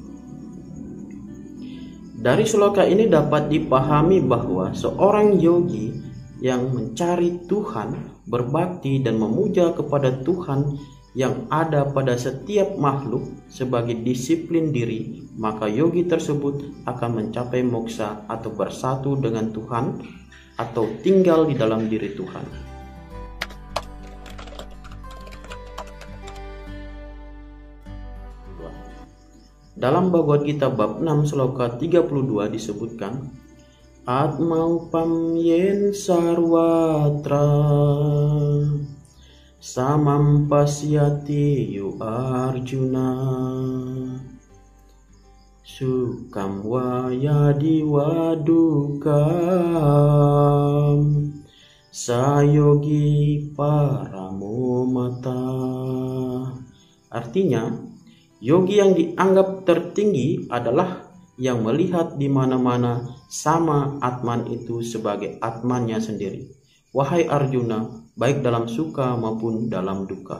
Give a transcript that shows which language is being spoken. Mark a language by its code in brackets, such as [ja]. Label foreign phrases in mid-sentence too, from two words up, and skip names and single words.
[id] Dari sloka ini dapat dipahami bahwa seorang yogi yang mencari Tuhan, berbakti dan memuja kepada Tuhan yang ada pada setiap makhluk sebagai disiplin diri, maka yogi tersebut akan mencapai moksa atau bersatu dengan Tuhan atau tinggal di dalam diri Tuhan. Dalam Bhagavad Gita bab 6 sloka 32 disebutkan, [sa] Atmaupam yen sarwatra samam pasyati yu Arjuna sukam wayadi wadukam sayogi paramo mata. [id] Artinya, yogi yang dianggap tertinggi adalah yang melihat di mana-mana sama Atman itu sebagai Atmannya sendiri. Wahai Arjuna, baik dalam suka maupun dalam duka.